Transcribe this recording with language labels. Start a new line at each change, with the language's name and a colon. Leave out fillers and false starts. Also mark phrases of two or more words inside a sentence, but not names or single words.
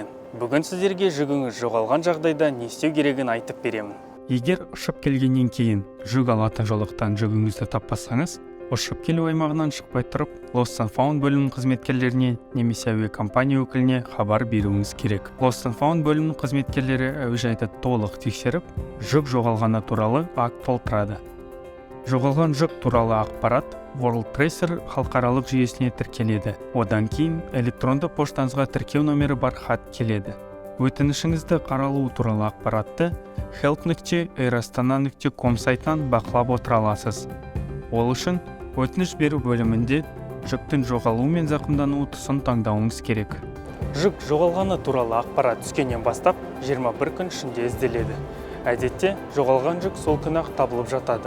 Kazakh: Бүгін сіздерге жүгіңіз жоғалған жағдайда не істеу керегін айтып беремін. Егер ұшып келгеннен кейін жүк алатын жолақтан жүгіңізді таппасаңыз, ұшып келу аймағынан шықпай тұрып, Lost and Found бөлімінің қызметкерлеріне немесе әуе компания өкіліне хабар беруіңіз керек. Lost and Found бөлімінің қызметкерлері әуежайды толық тексеріп, жүк жоғалғаны туралы акт толтырады. Жоғалған жүк туралы ақпарат World Tracer халықаралық жүйесіне тіркеледі. Одан кейін электронды поштаңызға тіркеу номері бар хат келеді. Өтінішіңізді қаралуы туралы ақпаратты help.airastana.com сайтынан бақылап отыра аласыз. Ол үшін өтініш беру бөлімінде жүктің жоғалуы мен зақымдануы тұсын таңдауыңыз керек. Жүк жоғалғаны туралы ақпарат түскеннен бастап 21 күн ішінде ізделеді. Әдетте жоғалған жүк сол күні-ақ табылып жатады.